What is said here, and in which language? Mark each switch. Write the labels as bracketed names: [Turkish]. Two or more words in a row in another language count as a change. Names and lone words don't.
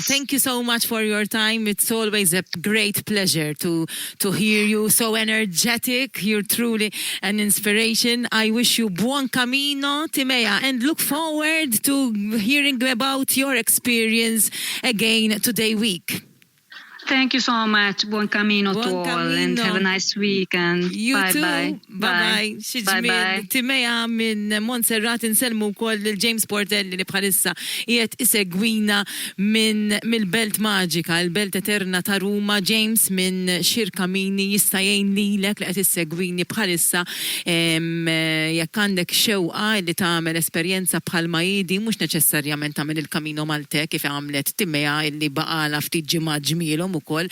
[English] Thank you so much for your time. It's always a great pleasure to hear you so energetic. You're truly an inspiration. I wish you [Italian] buon Camino, [English] Timea, and look forward to hearing about your experience again today week. Thank you so much. [Italian] Buon Camino [English] to all and have a nice week and bye-bye. Bye-bye. Bye-bye. [Maltese] Timea minn Montserrat inselmu wkoll il-James Portelli li bħalissa qiegħed isegwina mill-Belt Maġika, il-Belt Eterna ta' Ruma. James minn XirCammini jista' jgħin lilek li qed issegwini bħalissa jekk għandek xewqa li tagħmel esperjenza bħalma jidi mhux neċessarjament tagħmel il-Camino Maltais kif għamlet Timea illi baqala ftit ġimgħat ġmielhom ukoll.